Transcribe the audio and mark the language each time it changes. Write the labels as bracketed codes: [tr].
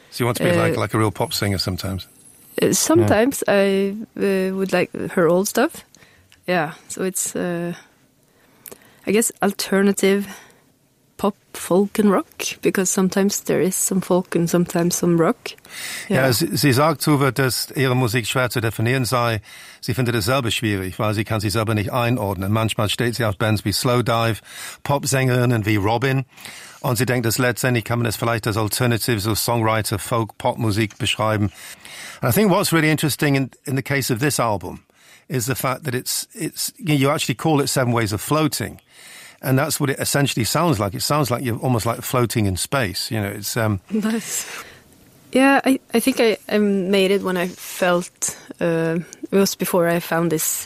[en] So you want to be like a real pop singer sometimes? Sometimes yeah. I would like her old stuff. Yeah, so it's, I guess, alternative pop, folk and rock, because sometimes there is some folk and sometimes some rock. Yeah. [de] Ja, sie sagt, Tuva, dass ihre Musik schwer zu definieren sei. Sie findet es selber schwierig, weil sie kann sich selber nicht einordnen. Manchmal steht sie auf Bands wie Slow Dive, Popsängerinnen wie Robin. Und sie denkt, dass letztendlich kann man es vielleicht als Alternative, so Songwriter, Folk, Popmusik beschreiben. [en] And I think what's really interesting in the case of this album is the fact that it's you actually call it Seven Ways of Floating. And that's what it essentially sounds like. It sounds like you're almost like floating in space. You know, it's nice. Yeah, I think I made it when I felt it was before I found this.